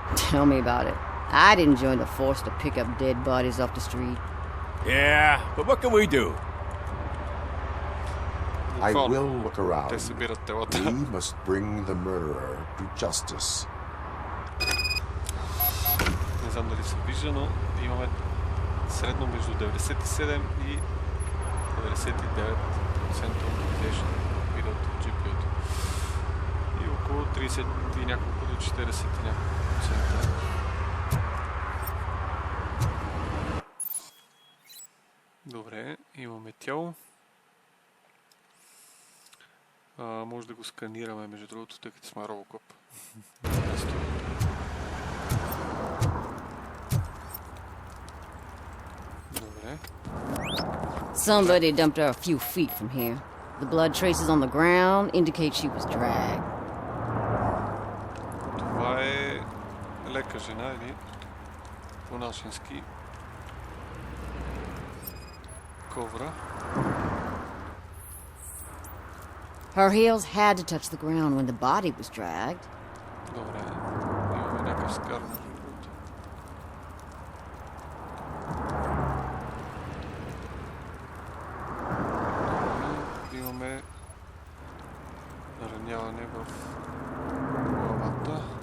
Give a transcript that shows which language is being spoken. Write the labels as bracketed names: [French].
[English] Tell me about it. I'd enjoy the force to pick up dead bodies off the street. Yeah, but what can we do? I will look around. [Bulgarian] Те събират телата. [English] We must bring the murderer to justice. [Bulgarian] Не знам дали се вижда, но имаме средно между 97 и 99% optimization видеото в GPU-то. И около 30 и няколко до 40 и няколко процента. Добре, имаме тяло. Може да го сканираме, между другото, тъй като сме Robocop. Добре. [English] Somebody dumped her a few feet from here. The blood traces on the ground indicate she was dragged. [Bulgarian] Това е лека жена или по-нашенски ковра. [English] Her heels had to touch the ground when the body was dragged. [Bulgarian] Добре, имаме някакъв скар между другото. Имаме нараняване в главата.